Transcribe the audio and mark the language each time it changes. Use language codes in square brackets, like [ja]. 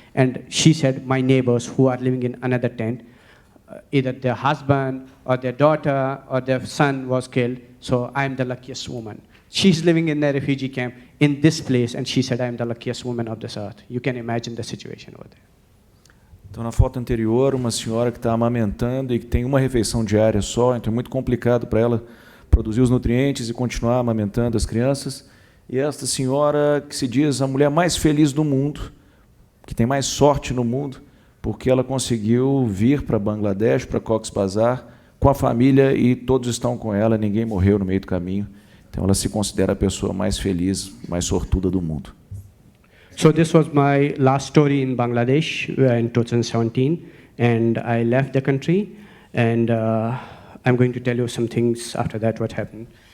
[en] And she said, "My neighbors who are living in another tent, either their husband or their daughter or their son was killed, so I'm the luckiest woman." She's living in a refugee camp in this place, and she said, "I'm the luckiest woman of this earth." You can imagine the situation over there. [pt] Então, na foto anterior, uma senhora que está amamentando e que tem uma refeição diária só, então é muito complicado para ela produzir os nutrientes e continuar amamentando as crianças. E esta senhora que se diz a mulher mais feliz do mundo, que tem mais sorte no mundo, porque ela conseguiu vir para Bangladesh, para Cox's Bazar, com a família, e todos estão com ela, ninguém morreu no meio do caminho. Então ela se considera a pessoa mais feliz, mais sortuda do mundo. [en] So this was my last story in Bangladesh in 2017, and I left the country, and I'm going to tell you some things after that what happened.